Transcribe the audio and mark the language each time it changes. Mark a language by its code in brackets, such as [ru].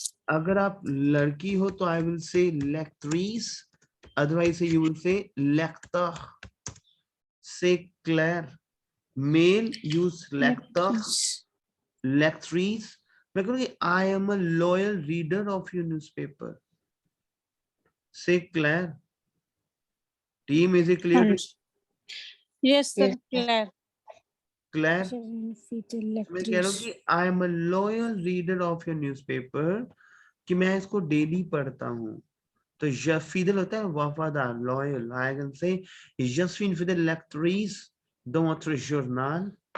[hi] अगर आप लड़की हो तो [en] I will say lectrice, otherwise you will say lecteur. Say clair. Male use lecteur, lectrice. [hi] मैं कहूँगी [en] I am a loyal reader of your newspaper. Say clair. Team, is it clear? Yes sir, clear. [hi] Claire, मैं कह रहा हूँ कि [en] I am a loyal reader of your newspaper, [hi] कि मैं इसको डेली पढ़ता हूँ। तो [fr] je fidèle [hi] होता है वफादार, loyal. [en] I can say [fr] je suis une fidèle lectrice de votre journal.